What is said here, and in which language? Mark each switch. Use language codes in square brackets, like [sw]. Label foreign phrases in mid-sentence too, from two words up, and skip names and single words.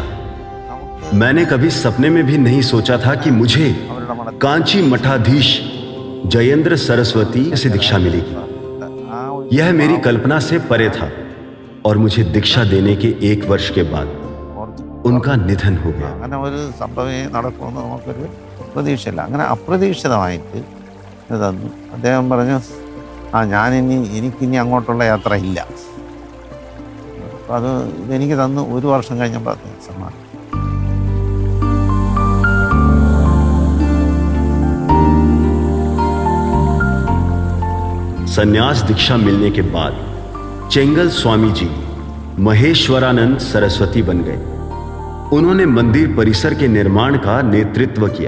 [hi] मैंने कभी सपने में भी नहीं सोचा था कि मुझे कांची मठाधीश जयेंद्र सरस्वती से दीक्षा मिलेगी। यह मेरी कल्पना से परे था और मुझे दीक्षा देने के 1 वर्ष के बाद उनका निधन हो गया। [ml] അങ്ങനെ ഒരു സംഭവമേ നടക്കുമെന്ന് നമുക്കൊരു പ്രതീക്ഷയില്ല. അങ്ങനെ അപ്രതീക്ഷിതമായിട്ട് ഇത് തന്നു. അദ്ദേഹം പറഞ്ഞു എനിക്കിനി അങ്ങോട്ടുള്ള യാത്ര ഇല്ല. അപ്പം അത് ഇതെനിക്ക് തന്നു 1 വർഷം കഴിഞ്ഞപ്പോൾ സമ്മാനം. [hi] संन्यास दीक्षा मिलने के बाद चेंगल स्वामी जी महेश्वरानंद सरस्वती बन गए। उन्होंने मंदिर परिसर के निर्माण का नेतृत्व किया।